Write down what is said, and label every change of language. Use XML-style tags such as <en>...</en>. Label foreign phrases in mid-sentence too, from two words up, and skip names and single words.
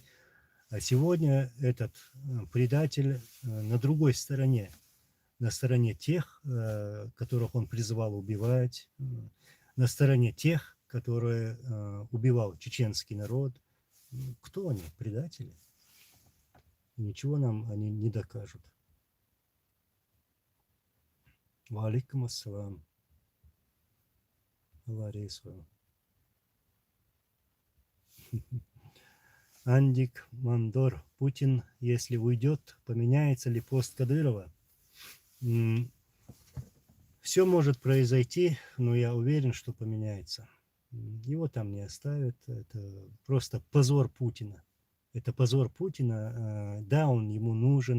<ru>А сегодня этот предатель на другой стороне, на стороне тех, которых он призывал убивать, на стороне тех, которые убивал чеченский народ. Кто они? Предатели? Ничего нам они не докажут.</ru> <ar>وعليكم السلام. Ларису. Андик Мандор.</ar> <ru>Путин, если уйдет, поменяется ли пост Кадырова? Все может произойти, но я уверен, что поменяется. Его там не оставят. Это просто позор Путина. Это позор Путина. Да, он ему нужен.</ru>